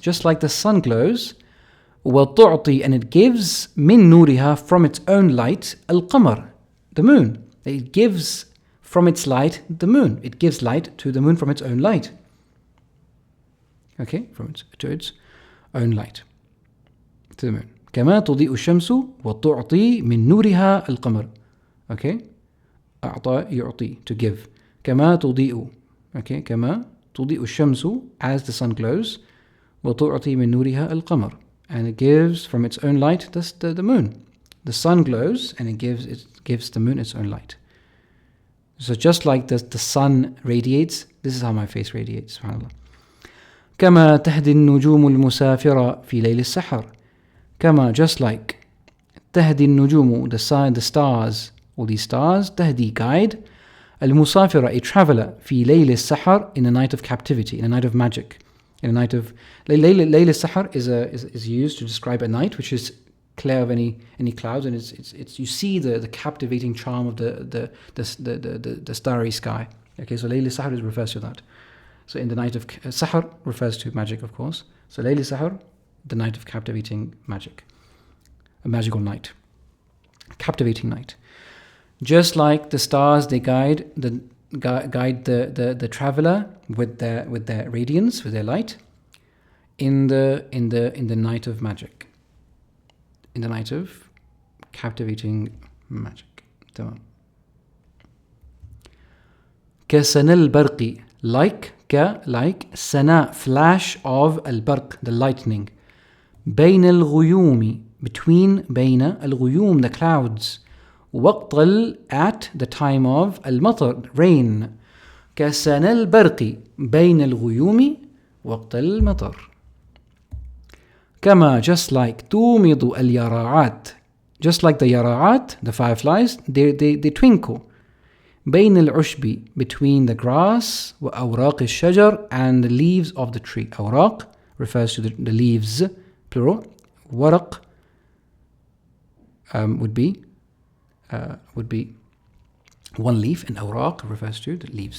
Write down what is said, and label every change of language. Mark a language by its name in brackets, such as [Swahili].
[English] Just like the sun glows. [Arabic] وتعطي, [English] and it gives [Arabic] من نورها, [English] from its own light, [Arabic] القمر, [English] the moon. It gives from its light the moon. It gives light to the moon from its own light. Okay, to its own light, to the moon. [Arabic] كما تضيء الشمس وتعطي من نورها القمر. [English] Okay, [Arabic] أعطى يعطي, [English] to give. [Arabic] كما تضيء. [English] Okay, [Arabic] كما تضيء الشمس, [English] as the sun glows. [Arabic] وتعطي من نورها القمر. [English] And it gives from its own light the moon. The sun glows and it gives the moon its own light. So just like the sun radiates, this is how my face radiates. SubhanAllah. [Arabic] كما تهدي النجوم المسافرة في ليل السحر. كما, [English] just like. [Arabic] تهدي النجوم, [English] the stars, all these stars. [Arabic] تهدي, [English] guide. [Arabic] المسافرة, [English] a traveler. [Arabic] في ليل السحر, [English] in a night of captivity, in a night of magic. In a night of Layl al-Sahar is used to describe a night which is clear of any clouds, and it's you see the captivating charm of the starry sky. Okay, so Layl al-Sahar refers to that. So in the night of Sahar refers to magic, of course. So Layl al-Sahar, the night of captivating magic, a magical night, captivating night. Just like the stars, they guide the traveler with their radiance, with their light, in the night of magic, in the night of captivating magic. [Arabic] تمام. كسنى البرق, [English] like سنا, flash of [Arabic] البرق, [English] the lightning. [Arabic] بين الغيوم, [English] between, بين الغيوم, the clouds. [Arabic] وقت [English] at the time of [Arabic] المطر, [English] rain. [Arabic] كسنى البرق بين الغيوم وقت المطر. كما, [English] just like. [Arabic] تومض اليراعات, [English] just like the [Arabic] يراعات, [English] the fireflies, they twinkle. [Arabic] بين العشب, [English] between the grass. [Arabic] وأوراق الشجر, [English] and the leaves of the tree. أوراق refers to the leaves, plural. ورق would be one leaf, and أوراق refers to the leaves.